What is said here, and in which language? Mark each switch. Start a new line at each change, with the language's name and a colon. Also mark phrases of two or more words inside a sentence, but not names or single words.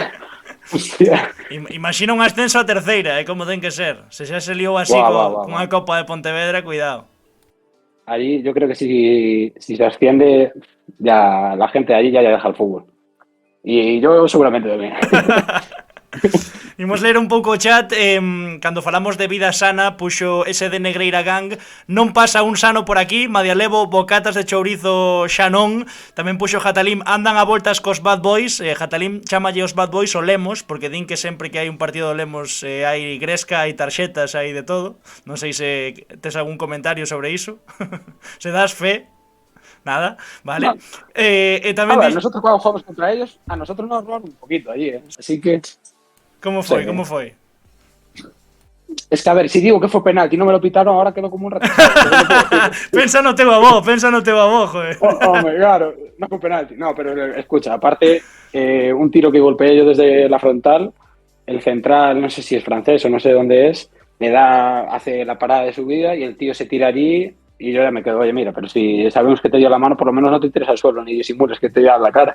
Spanish: Hostia.
Galician: Imagina un ascenso a terceira, como ten que ser. Se xa se liou así con a Copa de Pontevedra, cuidado.
Spanish: Allí yo creo que si se asciende, ya la gente de allí ya deja el fútbol. Y yo seguramente también.
Galician: Imos ler un pouco o chat. Cando falamos de vida sana, puxo ese de Negreira Gang. Non pasa un sano por aquí. Madialevo, bocatas de chourizo xa non. Tamén puxo Jatalim, andan a voltas cos Bad Boys. Jatalim chamalle os Bad Boys o Lemos, porque din que sempre que hai un partido do Lemos hai gresca, hai tarxetas, hai de todo. Non sei se tes algún comentario sobre iso. Se das fe. Nada, vale.
Spanish: No.
Galician: Tamén
Spanish: A ver, nosotros cuando jugamos contra ellos, a nosotros nos roban un poquito allí, ¿eh? Así que...
Galician: Como foi,
Spanish: Sí.
Galician: como foi?
Spanish: Es que, a ver, si digo que fue penalti y no me lo pitaron, ahora quedo como un ratito.
Galician: Pensa no teu avó, joder.
Spanish: Hombre, claro, no fue penalti. No, pero escucha, aparte, un tiro que golpeé yo desde la frontal, el central, no sé si es francés o no sé dónde es, le da, hace la parada de subida y el tío se tira allí y yo ya me quedo, oye, mira, pero si sabemos que te dio la mano, por lo menos no te tires al suelo ni disimules que te dio la cara.